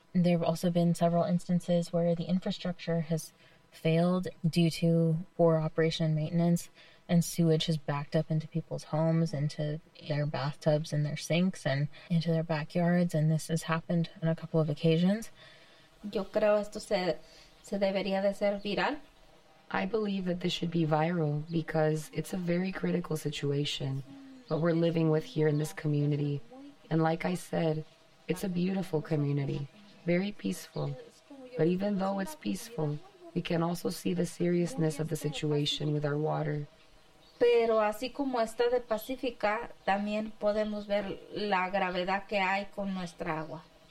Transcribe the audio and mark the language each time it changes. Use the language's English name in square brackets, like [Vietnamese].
[English] There have also been several instances where the infrastructure has failed due to poor operation and maintenance, and sewage has backed up into people's homes, into their bathtubs and their sinks, and into their backyards, and this has happened on a couple of occasions. [Spanish] Yo creo esto se debería de ser viral. [English] I believe that this should be viral because it's a very critical situation, what we're living with here in this community, and like I said, It's a beautiful community, very peaceful. But even though it's peaceful, we can also see the seriousness of the situation with our water. [Spanish] Pero así como está de pacífica, también podemos ver la gravedad que hay con nuestra agua.